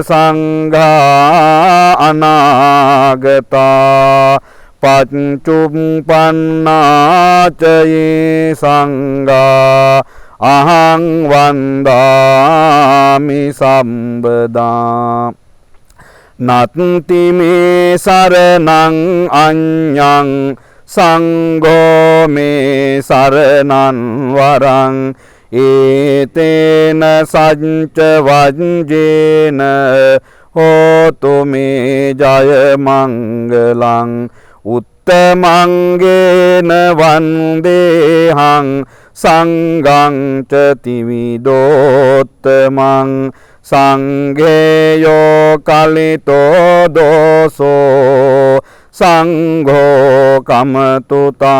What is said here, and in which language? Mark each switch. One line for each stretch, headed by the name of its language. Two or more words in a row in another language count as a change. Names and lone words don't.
Pali: සංඝා අනාගතා පච්චුප්පන්නාච යේ සංඝා අහං වන්දාමි සම්බදා නත්ති මේ සරණං අඤ්ඤං සංඝෝ මේ සරණං වරං ඒතේන සච්ච වජ්ජේන හෝතු මේ ජය මංගලං උත්තමංගේන වන්දේහං සංඝං ච ත්‍රිවිධෝත්තමං සංඝේයෝ කලිතෝ දෝසෝ සංඝෝ කමතු තං